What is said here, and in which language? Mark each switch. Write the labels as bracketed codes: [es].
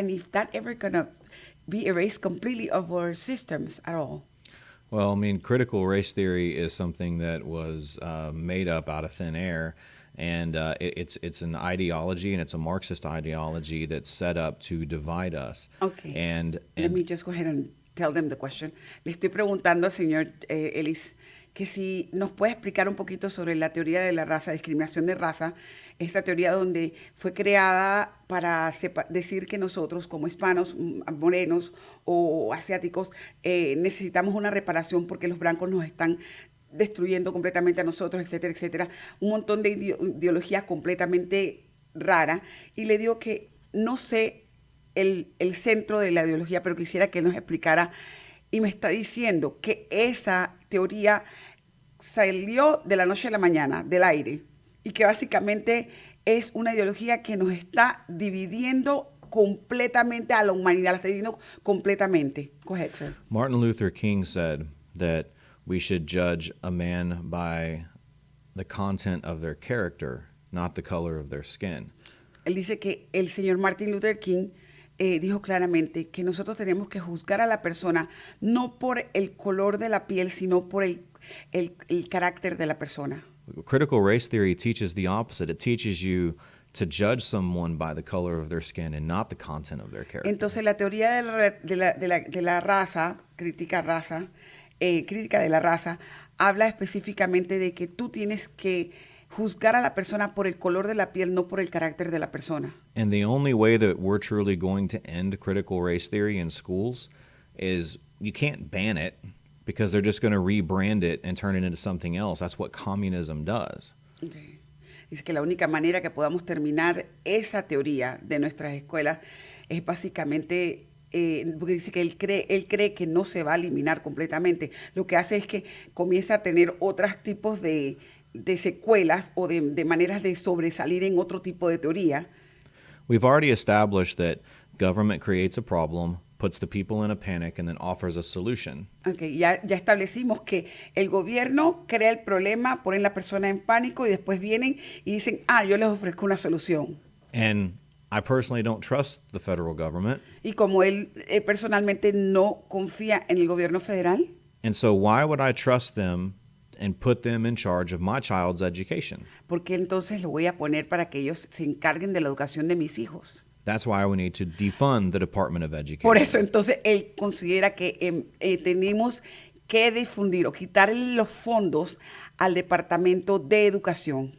[en] And if that ever going to be erased completely of our systems at all? Well, I mean, critical race theory is something that was made up out of thin air. And it's an ideology, and it's a Marxist ideology that's set up to divide us. Okay. And let me just go ahead and tell them the question. [es] Le estoy preguntando al señor Ellis que si nos puede explicar un poquito sobre la teoría de la raza, discriminación de raza, esta teoría donde fue creada para decir que nosotros como hispanos, morenos o asiáticos necesitamos una reparación porque los blancos nos están destruyendo completamente a nosotros, etcétera, etcétera. Un montón de ideologías completamente raras. Y le digo que no sé el centro de la ideología, pero quisiera que él nos explicara. Y me está diciendo que esa teoría salió de la noche a la mañana, del aire, y que básicamente es una ideología que nos está dividiendo completamente a la humanidad, la está dividiendo completamente. [en] Go ahead, sir. Martin Luther King said that we should judge a man by the content of their character, not the color of their skin. [es] Él dice que el señor Martin Luther King dijo claramente que nosotros tenemos que juzgar a la persona no por el color de la piel, sino por el carácter de la persona. [en] Critical race theory teaches the opposite. It teaches you to judge someone by the color of their skin and not the content of their character. [es] Entonces la teoría de la raza, crítica de la raza, habla específicamente de que tú tienes que juzgar a la persona por el color de la piel, no por el carácter de la persona. [en] And the only way that we're truly going to end critical race theory in schools is you can't ban it, because they're just going to rebrand it and turn it into something else. That's what communism does. Okay. [es] Dice que la única manera que podamos terminar esa teoría de nuestras escuelas es básicamente, porque dice que él cree que no se va a eliminar completamente. Lo que hace es que comienza a tener otros tipos de secuelas o de maneras de sobresalir en otro tipo de teoría. [en] We've already established that government creates a problem, puts the people in a panic, and then offers a solution. [es] Okay, ya establecimos que el gobierno crea el problema, ponen la persona en pánico y después vienen y dicen, yo les ofrezco una solución. [en] And I personally don't trust the federal government. [es] Y como él personalmente no confía en el gobierno federal. [en] And so why would I trust them and put them in charge of my child's education? [es] Porque entonces lo voy a poner para que ellos se encarguen de la educación de mis hijos. [en] That's why we need to defund the Department of Education. [es] Por eso entonces él considera que tenemos que difundir o quitarle los fondos al Departamento de Educación.